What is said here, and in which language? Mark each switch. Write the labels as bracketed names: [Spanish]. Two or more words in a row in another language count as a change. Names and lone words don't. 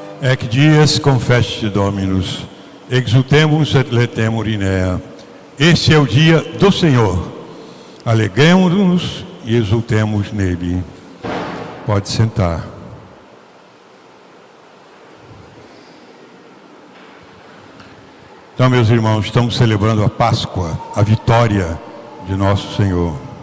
[Latin] Ec dies confeste Dominus, exultemus et letemur in ea. [Portuguese] Este é o dia do Senhor. Alegremos-nos e exultemos nele. Pode sentar. Então, meus irmãos, estamos celebrando a Páscoa, a vitória de nosso Senhor.